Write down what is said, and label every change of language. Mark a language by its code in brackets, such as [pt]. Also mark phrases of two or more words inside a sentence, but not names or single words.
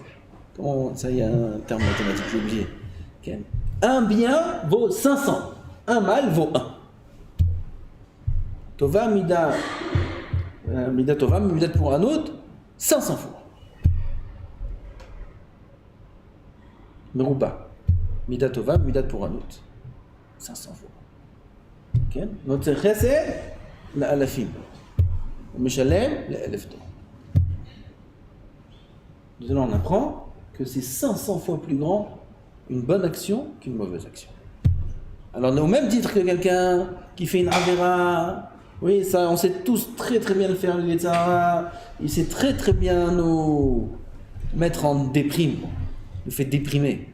[fr] Ça y a un terme mathématique, j'ai oublié. Okay. Un bien vaut 500. Un mal vaut 1. [he] טובה, מידה טובה, מידה [fr] pour un autre, 500 fois. Merouba. [he] מידת טובה, מידת פורענות. 500 fois. כן? נוצר חסד לאלפים. ומשלם לאלף דור. [fr] Maintenant, on apprend que c'est 500 fois plus grand une bonne action qu'une mauvaise action. Alors, au même titre que quelqu'un qui fait une avéra, oui, ça, on sait tous très très bien le faire, le Yetzara, il sait très très bien nous mettre en déprime, nous fait déprimer.